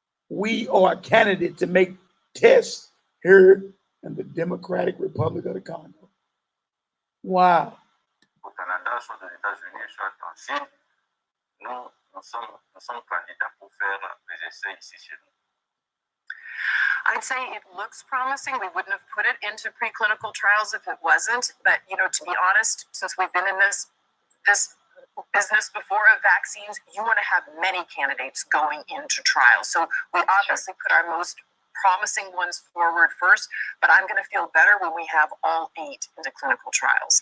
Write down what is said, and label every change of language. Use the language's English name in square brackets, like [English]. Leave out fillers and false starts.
[English] We are a candidate to make tests here in the Democratic Republic of the Congo. Wow. [French] Au Canada, soit aux États-Unis, soit en Chine, nous sommes candidats pour faire les essais ici chez nous. [English] I'd say it looks promising. We wouldn't have put it into preclinical trials if it wasn't. But, you know, to be honest, since we've been in this business before of vaccines, you want to have many candidates going into trials. So we obviously put our most promising ones forward first, but I'm going to feel better when we have all 8 into clinical trials.